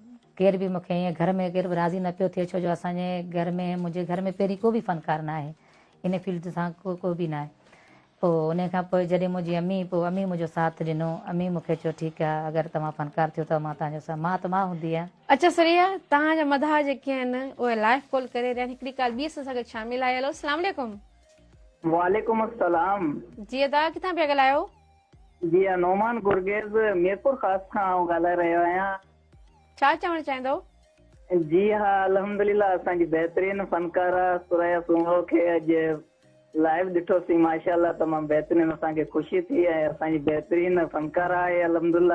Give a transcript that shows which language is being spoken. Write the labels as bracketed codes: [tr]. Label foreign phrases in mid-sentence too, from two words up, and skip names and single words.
[sd] पोइ केर बि मूंखे ईअं घर में केर बि राज़ी न पियो थिए, छो जो असांजे घर में, मुंहिंजे घर में पहिरीं को बि फ़नकार न आहे, इन फील्ड सां को बि न आहे। पोइ उन खां पोइ जॾहिं मुंहिंजी अम्मी मुंहिंजो साथ ॾिनो, अम्मी मूंखे चयो ठीकु आहे, अगरि तव्हां फ़नकार थियो त मां तव्हांजो साथ, मां त मां हूंदी आहियां। अच्छा सुरिया, तव्हांजा मदाह जेके आहिनि उहे [en] live call [sd] करे रहिया आहिनि। हिकिड़ी काल ॿी सां गॾु शामिल आहे। हेलो, [ar] السلام عليكم. وعليكم السلام. [sd] जी अदा, किथां पिया ॻाल्हायो? जी नोमान गुरगेज़ मीरपुर ख़ास खां ॻाल्हाए रहियो आहियां। छा चवणु चाहींदव? जी हा, अल्हम्दुलिल्लाह असांजी बहितरीन फनकारा सुरैया सुमरो खे अॼु लाइव ॾिठोसीं, माशाअल्लाह तमामु बहितरीन, असांखे ख़ुशी थी ऐं असांजी बहितरीन फनकारा आहे अल्हम्दुलिल्लाह।